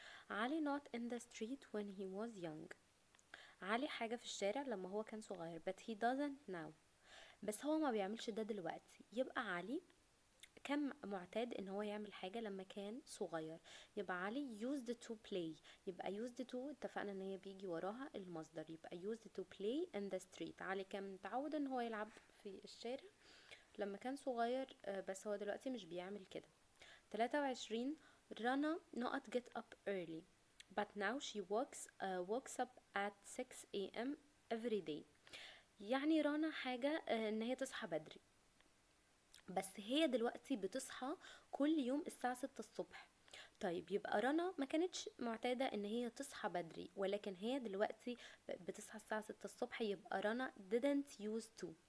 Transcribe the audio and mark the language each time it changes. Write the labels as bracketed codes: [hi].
[en] علي not in the street when he was young. [ar] علي حاجة في الشارع لما هو كان صغير [en] but he doesn't now. [ar] بس هو ما بيعملش ده دلوقتي، يبقى علي كان معتاد ان هو يعمل حاجة لما كان صغير، يبقى علي [en] used to play. [ar] يبقى used to اتفقنا ان هي بيجي وراها المصدر، يبقى [en] used to play in the street. [ar] علي كان متعود ان هو يلعب في الشارع لما كان صغير، بس هو دلوقتي مش بيعمل كده. 23. [en] رنا not get up early but now she wakes up at 6 a.m. every day. [ar] يعني رنا حاجة ان هي تصحى بدري، بس هي دلوقتي بتصحى كل يوم الساعة 6 الصبح. طيب يبقى رنا ما كانتش معتادة ان هي تصحى بدري، ولكن هي دلوقتي بتصحى الساعة 6 الصبح، يبقى رنا [en] didn't used to.